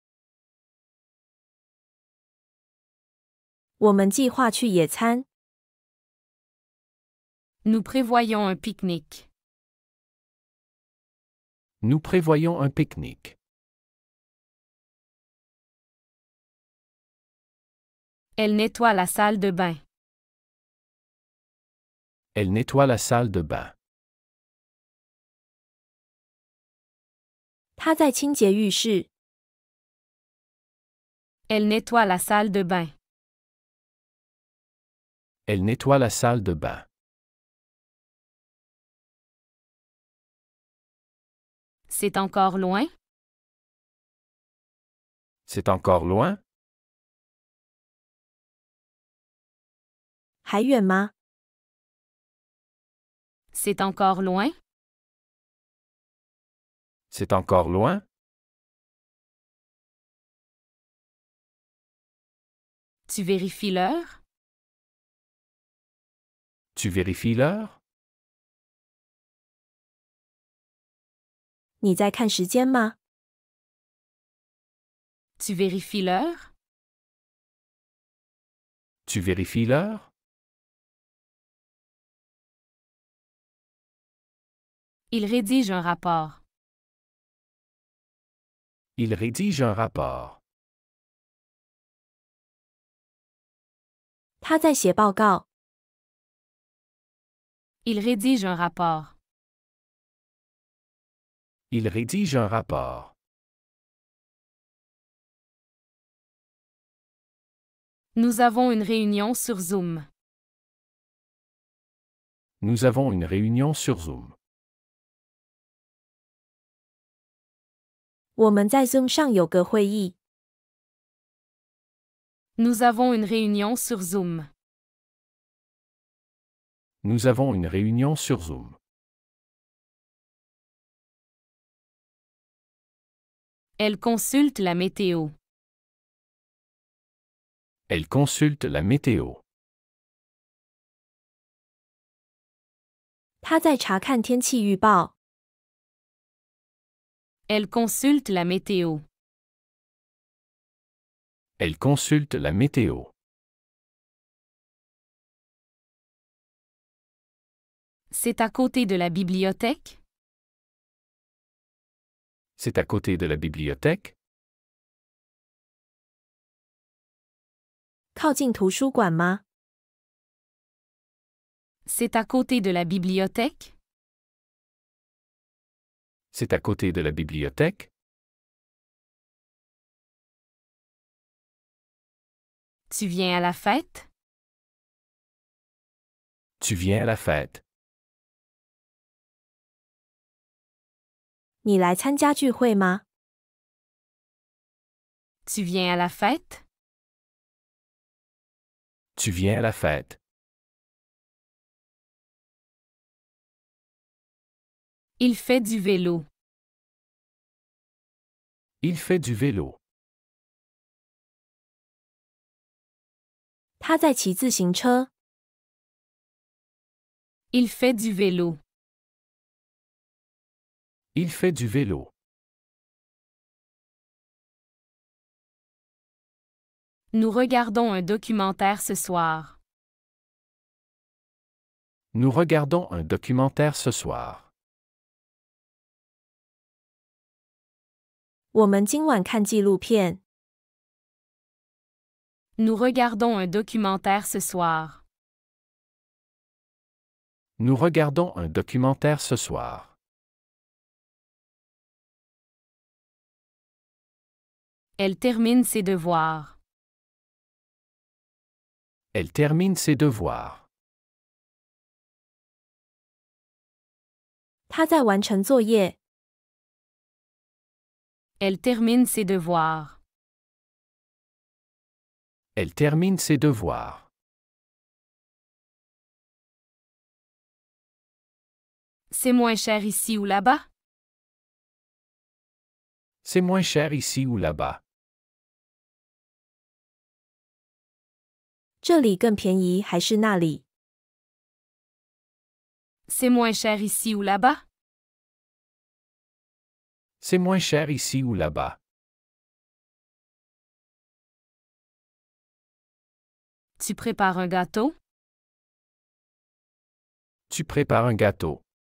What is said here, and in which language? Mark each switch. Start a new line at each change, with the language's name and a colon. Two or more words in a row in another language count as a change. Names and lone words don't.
Chinese: 我们计划去野餐。
French: Nous prévoyons un pique-nique. Nous prévoyons un pique-nique. Elle nettoie la salle de bain. Elle nettoie la salle de bain.
Chinese: 他在清洁浴室。
French: Elle nettoie la salle de bain. Elle nettoie la salle de bain. C'est encore loin? C'est encore loin?
Chinese: 还远吗？
French: C'est encore loin? C'est encore loin? Tu vérifies l'heure? Tu vérifies l'heure?
Chinese: 你在看时间吗？
French: Tu vérifies l'heure? Tu vérifies l'heure? Il rédige un rapport. Il rédige un rapport.
Chinese: 他在写报告。
French: Il rédige un rapport. Il rédige un rapport. Nous avons une réunion sur Zoom. Nous avons une réunion sur Zoom.
Chinese: 我们在 Zoom 上有个会议。
French: Nous avons une réunion sur Zoom. Nous avons une réunion sur Zoom. Elle consulte la météo. Elle consulte la météo.
Chinese: 他在查看天气预报。
French: Elle consulte la météo. Elle consulte la météo. C'est à côté de la bibliothèque? C'est à côté de la bibliothèque?
Chinese: 靠近图书馆吗？
French: C'est à côté de la bibliothèque? C'est à côté de la bibliothèque? Tu viens à la fête? Tu viens à la fête?
Chinese: 你来参加聚会吗？
French: Tu viens à la fête? Tu viens à la fête? Il fait du vélo. Il fait du vélo.
Chinese: 他在骑自行车。
French: Il fait du vélo. Il fait du vélo. Nous regardons un documentaire ce soir. Nous regardons un documentaire ce soir.
Chinese: 我们今晚看纪录片。
French: Nous regardons un documentaire ce soir. Nous regardons un documentaire ce soir. Elle termine ses devoirs. Elle termine ses devoirs.
Chinese: 他在完成作业。
French: Elle termine ses devoirs. Elle termine ses devoirs. C'est moins cher ici ou là-bas? C'est moins cher ici ou là-bas.
Chinese: 这里更便宜还是那里？
French: C'est moins cher ici ou là-bas? C'est moins cher ici ou là-bas. Tu prépares un gâteau? Tu prépares un gâteau.